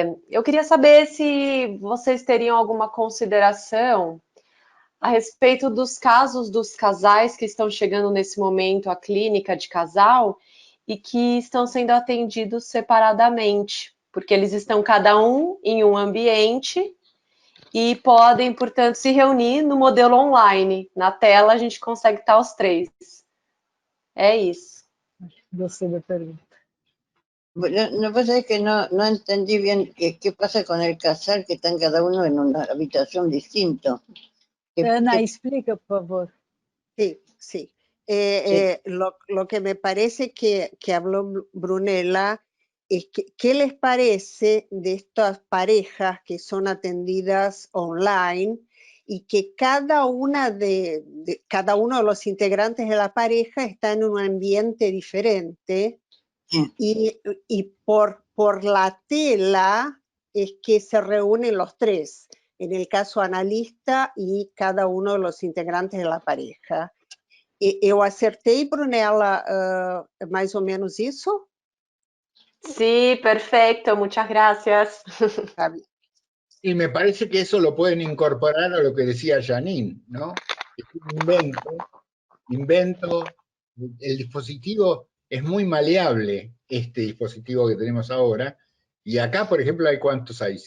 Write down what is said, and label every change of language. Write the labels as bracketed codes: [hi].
[pt] Eu queria saber se vocês teriam alguma consideração a respeito dos casos dos casais que estão chegando nesse momento à clínica de casal e que estão sendo atendidos separadamente, porque eles estão cada um em um ambiente e podem, portanto, se reunir no modelo online. Na tela a gente consegue estar os três. É isso. Gostei da pergunta. [es] No pasa es que no entendí bien qué pasa con el casal que están cada uno en una habitación distinto. Ana, explica, por favor. Sí, sí. Lo que me parece que habló Brunella es que, ¿qué les parece de estas parejas que son atendidas online y que cada uno de los integrantes de la pareja está en un ambiente diferente? Y por la tela es que se reúnen los tres, en el caso analista y cada uno de los integrantes de la pareja. [pt] Eu acertei, Brunella, mais ou menos isso? [es] Sí, perfecto, muchas gracias. Y me parece que eso lo pueden incorporar a lo que decía Janine, ¿no? Es un invento, el dispositivo es muy maleable, este dispositivo que tenemos ahora, y acá, por ejemplo, hay ¿cuántos hay?